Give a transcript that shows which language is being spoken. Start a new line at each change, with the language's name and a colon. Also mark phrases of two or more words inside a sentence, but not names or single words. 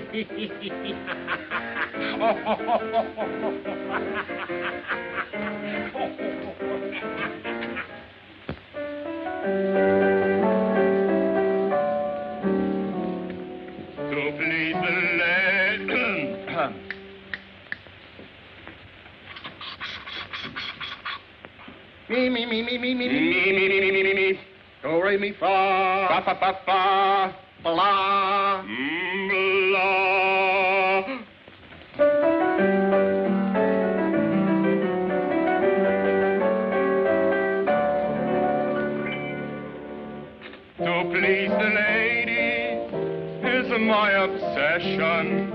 English: To please the lady. Me. Do, re, mi, fa. Fa, fa, fa, fa. Blah. Blah. To please the lady is my obsession.